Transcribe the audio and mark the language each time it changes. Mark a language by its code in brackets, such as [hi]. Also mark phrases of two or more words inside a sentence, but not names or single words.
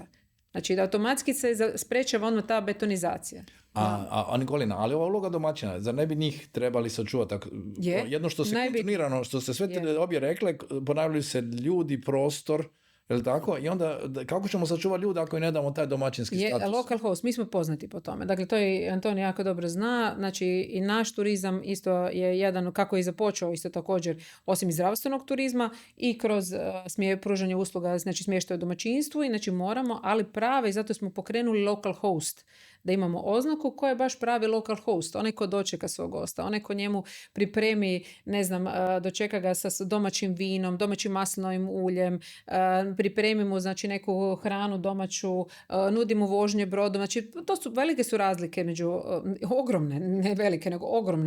[hr] Znači da automatski se sprečava odmah ta betonizacija. A Nikolina, ali ova uloga domaćina, zar ne bi njih trebali sačuvati? Jedno što se kontinuirano, što se sve obje rekle, ponavljaju se ljudi, prostor, je li tako? I onda kako ćemo sačuvati ljude ako i ne damo taj domaćinski status? [en] Local host, [hr] mi smo poznati po tome. Dakle, to je Antonij jako dobro zna. Znači, i naš turizam isto je jedan, kako je započeo isto također, osim iz zdravstvenog turizma i kroz pružanje usluga, znači smještaj u domaćinstvu. I znači moramo, ali prave, i zato smo pokrenuli [en] local host [hr] da imamo oznaku koja je baš pravi [en] local host, [hr] onaj ko dočeka svog gosta, onaj ko njemu pripremi, ne znam, dočeka ga sa domaćim vinom, domaćim maslinovim uljem, pripremi mu znači neku hranu domaću, nudi mu vožnje brodom, znači velike su razlike među, ogromne, ne velike, nego ogromne.